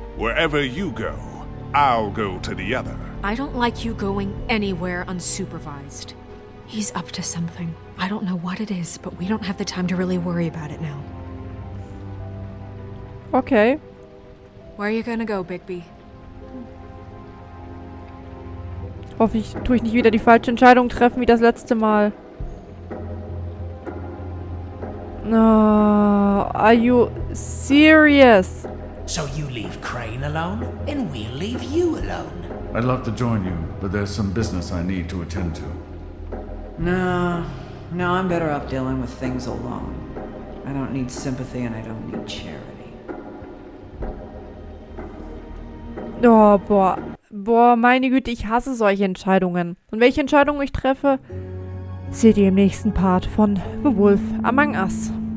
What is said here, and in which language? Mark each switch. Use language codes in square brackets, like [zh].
[en] Wherever you go, I'll go to the other. I don't like you going anywhere unsupervised. He's up to something. I don't know what it is, but we don't have the time to really worry about it now. Okay. Where are you gonna go, Bigby? [de] Hoffentlich tue ich nicht wieder die falsche Entscheidung treffen wie das letzte Mal. [en] No, are you serious? So you leave Crane alone, and we'll leave you alone. I'd love to join you, but there's some business I need to attend to. No, I'm better off dealing with things alone. I don't need sympathy and I don't need charity. [de] Oh, boah, meine Güte, ich hasse solche Entscheidungen. Und welche Entscheidung ich treffe, seht ihr im nächsten Part von The Wolf Among Us.